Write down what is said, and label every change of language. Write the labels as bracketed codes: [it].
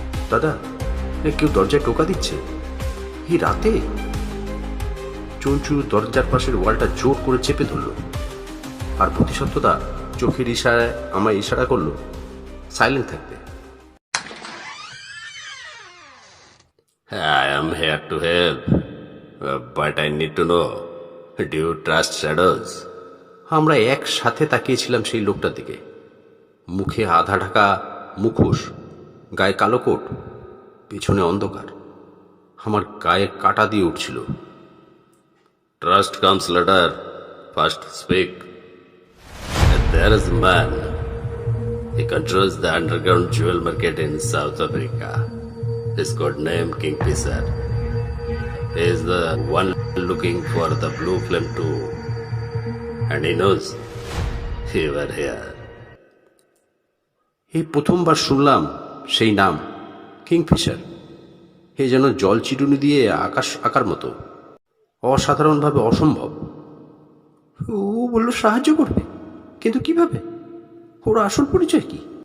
[bn] দাদা, কেউ দরজায় টোকা দিচ্ছে এই রাতে। চঞ্চু দরজার পাশের ওয়ালটা জোর করে চেপে ধরল, আর প্রতিশব্দটা চোখের ইশারায় আমায় ইশারা করলো সাইলেন্ট থাকতে। [en] I am here to help, but I need to know, do you trust shadows? [bn] আমরা একসাথে তাকিয়েছিলাম সেই লোকটার দিকে। মুখে আধা ঢাকা মুখোশ, গায়ে কালো কোট, পেছনে অন্ধকার। আমার গায়ে কাটা দিয়ে উঠছিল। [en] Trust comes later, first speak. And there is a man. He controls the underground jewel market in South Africa. His code name Kingfisher. He is the one looking for the blue flame too. And he knows you were here. [bn] এই প্রথমবার শুনলাম সেই নাম, Kingfisher. এ যেন জল চিরুনি দিয়ে আকাশ আঁকার মতো, অসাধারণভাবে অসম্ভব। ও বলল সাহায্য করবে, কিন্তু কিভাবে? ওর আসল পরিচয় কি?